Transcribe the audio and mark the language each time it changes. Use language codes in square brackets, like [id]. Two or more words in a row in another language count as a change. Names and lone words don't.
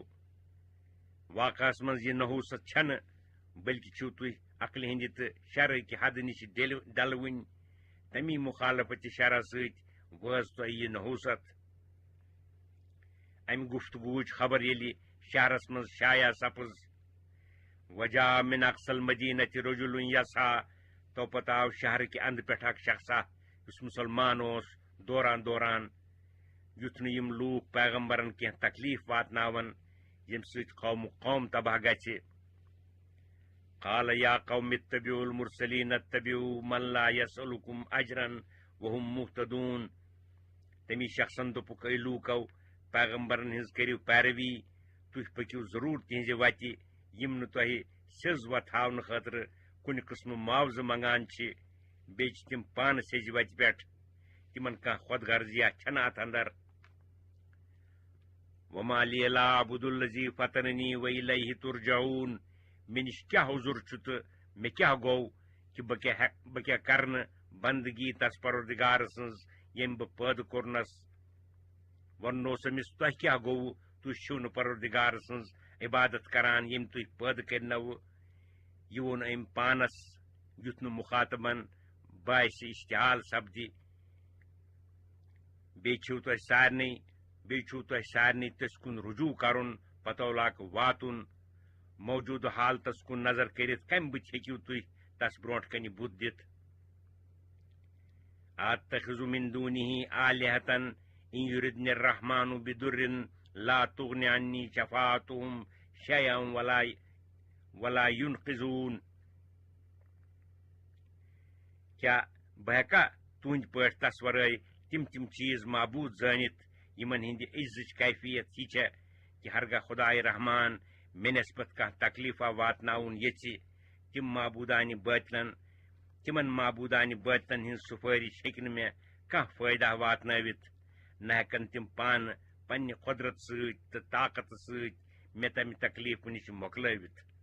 [ks] واقعس منٛز یہ نحوست چھنہٕ، بلکہ چھِو تُہۍ عقلہِ ہٕنٛدِ تہٕ شرعکہِ حدٕ نِش ڈلوٕنۍ. تمی مخالفت شرع سۭتۍ وٲژ تۄہہِ یہ نحوست. امہِ گفتگوٗچ خبر ییٚلہِ شہرس منٛز شایع سپٕز. [ar] وجاء من اقصى المدینة رجل یسعى. [ks] تو پتہٕ آو شہرکہِ انٛدٕ پٮ۪ٹھ اکھ شخصا یُس مسلمان اوس دوران دوران، یُتھ نہٕ یِم لوٗکھ پیغمبرن کینٛہہ تکلیف واتناون ییٚمہِ سۭتۍ قوم تباہ گژھِ. [ar] قال یا قوم اتبعوا المرسلین اتبعوا من لا يسألكم اجرا وهم مهتدون. [ks] تمی شخصن دوپُکھ اے لوٗکو، پیغمبرن ہٕنٛز کٔرِو پیروی، تُہۍ پٔکِو ضروٗر تِہنٛزِ وتہِ یِم نہٕ تۄہہِ سیٚز وتھ ہاونہٕ خٲطرٕ کُنہِ قٕسمہٕ معاوضہٕ منگان چھِ، بیٚیہِ چھِ تِم پانہٕ سیٚزِ وتہِ پٮ۪ٹھ، تِمن کانٛہہ خۄد غرضیہ چھنہٕ اتھ اندر. [ar] وما لی لا اعبد الذی فطرنی وإلیہ ترجعون. [ks] مےٚ نِش کیٛاہ عذر چھُ تہٕ مےٚ کیٛاہ گوٚو کہ بہٕ کیٛاہ کرنہٕ بندگی تس پروردگار سٕنٛز ییٚمۍ بہٕ پٲدٕ کوٚرنس. وننوس أمِس تۄہہِ کیٛاہ گوٚوٕ، تُہۍ چھِو نہٕ پروردگار سٕنٛز عبادت کران ییٚمۍ تُہۍ پٲدٕ کٔرنوٕ. یہ ووٚن أمۍ پانس یُتھ نہٕ مخاطبن باسہِ اشتعال سپدِ. بیٚیہِ چھُو تۄہہِ سارنٕے تٔسۍ کُن رجوع کرُن، پتولاک واتُن. موجودٕ حالتس کُن نظر کٔرِتھ کمہِ بُتھِ ہیٚکِو تُہۍ تس برونٛٹھ کنہِ بُتھ دِتھ. [ar] اتخذ من دونه آلهة ان يردني الرحمن بضر لا تغن عني شفاعتهم شيئا ولا ينقذون. [ks] کیا بہٕ ہیٚکا تُہنٛدِ پٲٹھۍ تس ورٲے تِم چیٖز معبوٗد زٲنِتھ یِمن ہٕنٛدِ عزٕچ کیفیت یہِ چھےٚ کہ ہرگاہ خدائے رحمان مےٚ نسبت کانٛہہ تکلیفا واتناوُن یژھِ. تِمن معبوٗدانہِ بٲطلن ہٕنٛز سُفٲرِش ہیٚکہِ نہٕ مےٚ کانٛہہ فٲیدہ واتنٲوِتھ، نہ ہٮ۪کن تِم پانہٕ پننہِ قۄدرت سۭتۍ تہٕ طاقتہٕ سۭتۍ مےٚ تمہِ تکلیفہٕ نِش مۄکلٲوِتھ.